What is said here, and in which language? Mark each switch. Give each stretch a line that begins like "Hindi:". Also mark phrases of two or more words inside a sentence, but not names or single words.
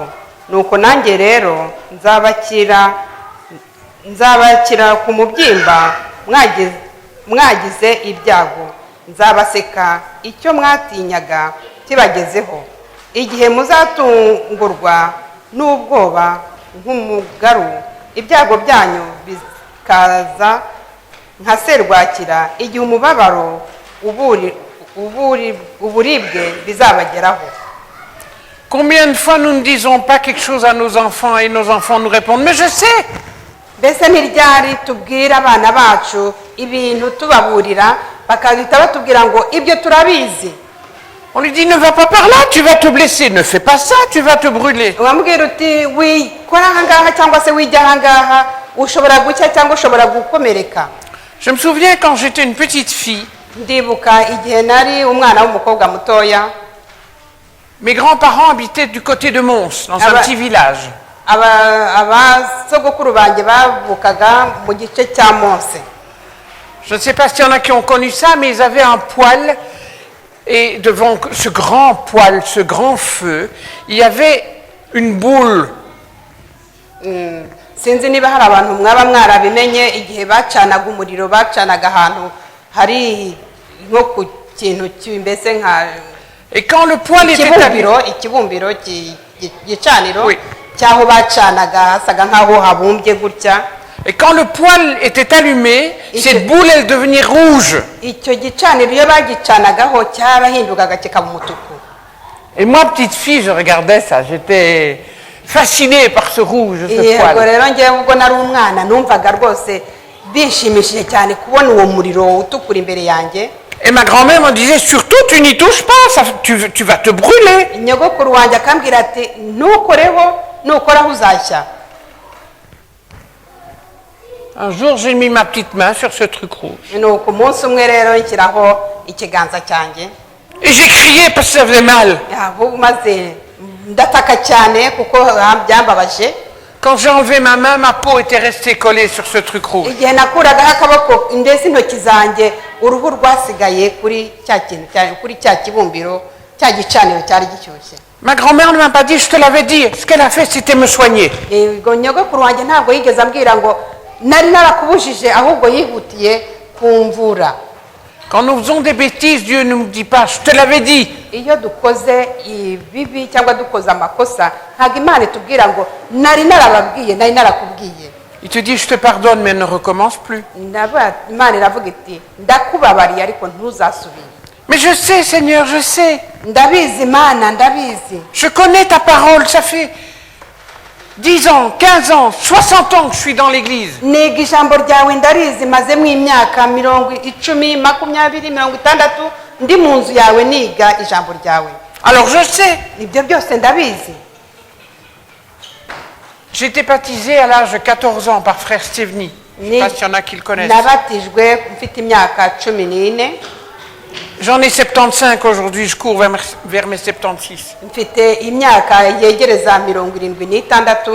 Kinyarwanda: nuko nanjye rero nzabakira ku mubyimba mwagize ibyago, nzabaseka icyo mwatinyaga kibagezeho. igihe muzatungurwa n'ubwoba nk'umugaru, ibyago byanyu bikaza nka serwakira igihe umubabaro uburibwe bizabageraho.
French: Combien de fois nous ne disons pas quelque chose à nos enfants et nos enfants nous répondent « Mais je sais !»
Kinyarwanda: Mbese ntiryari tubwira abana bacu ibintu tubaburira bakahita batubwira ngo ibyo turabizi.
French: On lui dit « Ne va pas par là, tu vas te blesser. Ne fais pas ça, tu vas te brûler. »
Kinyarwanda: Wamubwira uti wikora ahangaha cyangwa se wijya ahangaha ushobora gucya cyangwa ushobora gukomereka.
French: Je me souviens quand j'étais une petite fille,
Kinyarwanda: Ndibuka igihe nari umwana w'umukobwa mutoya,
French: mes grands-parents habitaient du côté de Mons, dans un petit village.
Kinyarwanda: abasogokuru banjye bavukaga mu gice cya Mose.
French: Je ne sais pas s'il y en a qui ont connu ça, mais ils avaient un poêle. Et devant ce grand poêle, ce grand feu, il y avait une boule.
Kinyarwanda: Sinzi niba hari abantu mwaba mwarabimenye igihe bacanaga umuriro bacanaga ahantu hari nko ku kintu mbese nka
French: Et quand le poêle était allumé,
Kinyarwanda: ikibumbiro gicaniro cyaho bacanaga hasaga nkaho habumbye gutya.
French: et quand le poêle était allumé, cette boule elle devenait rouge.
Kinyarwanda: Icyo gicaniro iyo bagicanagaho cyarahindukaga kikaba umutuku.
French: Et moi, petite fille, je regardais ça, j'étais fascinée par ce rouge, ce
Kinyarwanda: Yego
French: poêle.
Kinyarwanda: rero njyewe ubwo nari umwana numvaga rwose bishimishije cyane kubona uwo muriro utukura imbere yanjye.
French: Et ma grand-mère me disait, surtout tu n'y touches pas, tu vas te brûler.
Kinyarwanda: Nyogokuru wanjye akambwira ati ntukoreho nukoraho uzashya.
French: Un jour, j'ai mis ma petite main sur ce truc rouge.
Kinyarwanda: Nuko umunsi umwe rero nshyiraho ikiganza cyanjye.
French: Et j'ai crié parce que ça faisait mal.
Kinyarwanda: Ahubwo maze ndataka cyane kuko byambabaje.
French: Quand j'ai enlevé ma main, ma peau était restée collée sur ce truc rouge.
Kinyarwanda: Igihe nakuragaho akaboko ndetse intoki zanjye uruhu rwasigaye kuri cya kintu kuri cya kibumbiro cya gicaniro cyari gishyushye.
French: Ma grand-mère ne m'a pas dit, je te l'avais dit. Ce qu'elle a fait, c'était me soigner.
Kinyarwanda: Yego nyogokuru wanjye ntabwo yigeze ambwira ngo nari narakubujije ahubwo yihutiye kumvura.
French: Quand nous faisons des bêtises, Dieu ne nous dit pas, je te l'avais dit.
Kinyarwanda: Iyo dukoze ibibi cyangwa dukoze amakosa ntabwo Imana itubwira ngo nari narababwiye nari narakubwiye.
French: Il te dit, je te pardonne, mais ne recommence plus.
Kinyarwanda: Imana iravuga iti ndakubabariye ariko ntuzasubire.
French: Mais je sais, Seigneur, je sais.
Kinyarwanda: Ndabizi Imana ndabizi.
French: Je connais ta parole, ça fait 10 ans, 15 ans, 60 ans que je suis dans l'église.
Kinyarwanda: Niga ijambo ryawe ndarizi mazemo imyaka 10, 20, 60 ndi mu nzu yawe niga ijambo ryawe.
French: Alors je sais.
Kinyarwanda: Ibyo byose ndabizi.
French: J'ai été baptisé à l'âge de 14 ans par frère Steveny. Je ne sais pas s'il y en a qui le connaissent.
Kinyarwanda: Nabatijwe mfite imyaka 14.
French: J'en ai 75 aujourd'hui, je cours vers mes 76.
Kinyarwanda: Mfite imyaka yegereza 76.